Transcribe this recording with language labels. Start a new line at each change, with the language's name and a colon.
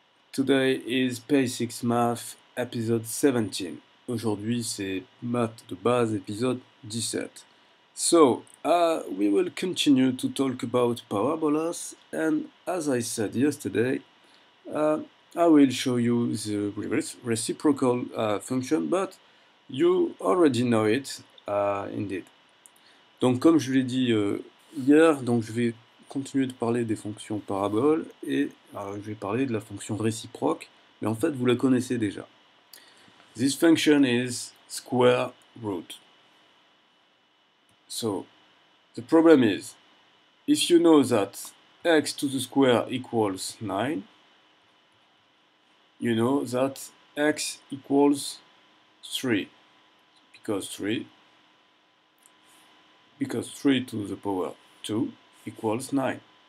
English: Today is Basics Math episode 17.
French: Aujourd'hui c'est maths de base épisode 17.
English: So, we will continue to talk about parabolas, and as I said yesterday, I will show you the reciprocal function, but you already know it, indeed.
French: Donc comme je l'ai dit hier, donc je vais continuer de parler des fonctions paraboles et je vais parler de la fonction réciproque, mais en fait vous la connaissez déjà.
English: This function is square root. So the problem is, if you know that x to the square equals 9, you know that x equals 3, because 3 to the power 2 equals 9.